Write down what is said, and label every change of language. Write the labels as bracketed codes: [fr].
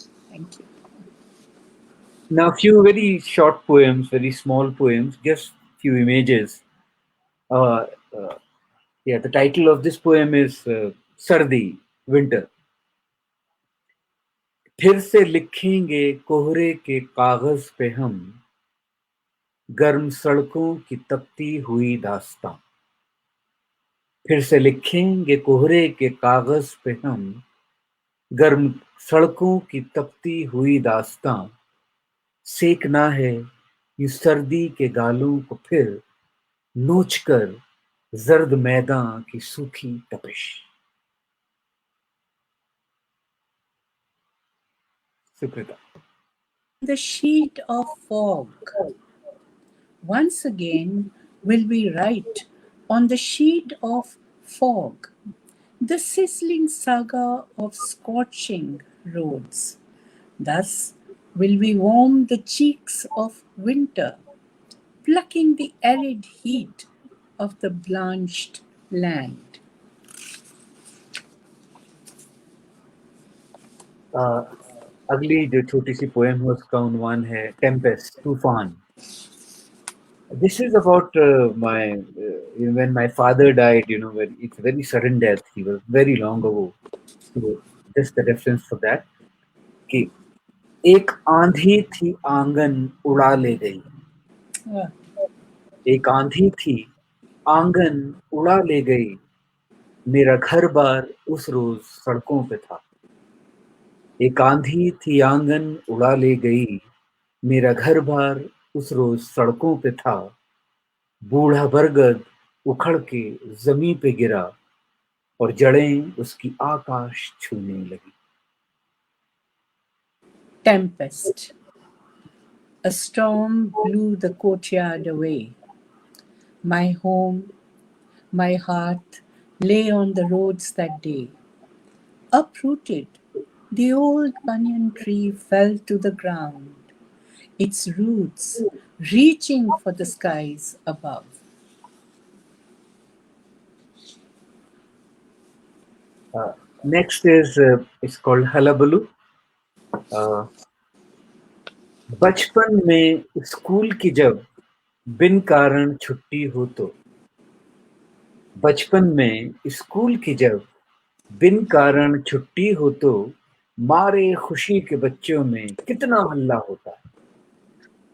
[en] Thank you. Now, a few very short poems, very small poems, just few images. Uh, uh, yeah, the title of this poem is Sardi, Winter. [hi] फिर से लिखेंगे कोहरे के कागज पे हम, गर्म सड़कों की तपती हुई दास्तां। फिर से लिखेंगे कोहरे के कागज पे हम, गर्म सड़कों की तपती हुई दास्तां। सेकना है यूं सर्दी के गालों को फिर, नोच कर जर्द मैदान की सूखी तपिश। Sukrita. [en] The sheet of fog. Once again will we write on the sheet of fog the sizzling saga of scorching roads. Thus will we warm the cheeks of winter, plucking the arid heat of the blanched land. [hi] अगली जो छोटी सी poem है उसका उन्वान है Tempest, तूफान। [en] This is about when my father died. It's a very sudden death. He was very long ago. So just the reference for that. [hi] कि एक आंधी थी आंगन उड़ा ले गई, Ah, एक आंधी थी आंगन उड़ा ले गई, मेरा घर बार उस रोज सड़कों पे था। एक आंधी थी आंगन उड़ा ले गई, मेरा घर बार उस रोज सड़कों पे था। बूढ़ा बरगद उखड़ के जमीन पे गिरा और जड़ें उसकी आकाश छूने लगी। [en] tempest. A storm blew the courtyard away. My home, my heart lay on the roads that day. Uprooted, the old banyan tree fell to the ground, its roots reaching for the skies above. Next is it's called Halabaloo. [hi] बचपन में school की जब बिन कारण छुट्टी हो तो, बचपन में स्कूल की जब बिन कारण छुट्टी हो तो, मारे खुशी के बच्चों में कितना हल्ला होता है।